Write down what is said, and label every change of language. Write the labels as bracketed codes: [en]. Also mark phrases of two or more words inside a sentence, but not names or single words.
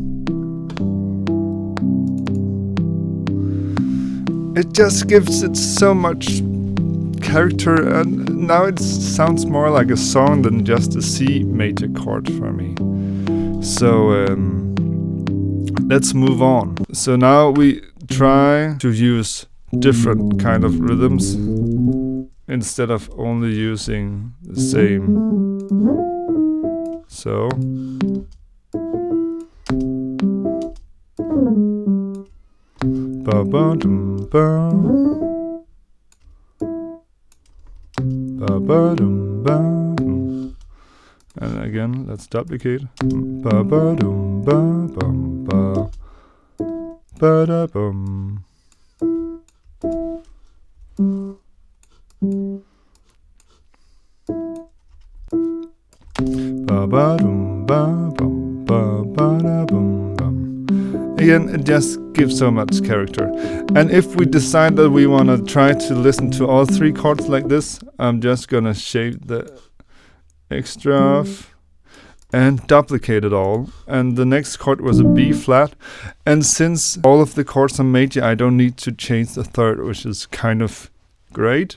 [en] It just gives it so much character, and now it sounds more like a song than just a C major chord for me. So let's move on. So now we try to use different kind of rhythms instead of only using the same. So ba ba dum ba ba ba dum ba. And again, let's duplicate. Ba ba dum ba bum ba ba da bum. Ba ba dum ba bum ba ba da bum bum. Again, it just gives so much character. And if we decide that we want to try to listen to all 3 chords like this, I'm just gonna shave the extra off and duplicate it all. And the next chord was a B flat, and since all of the chords are major, I don't need to change the third, which is kind of great.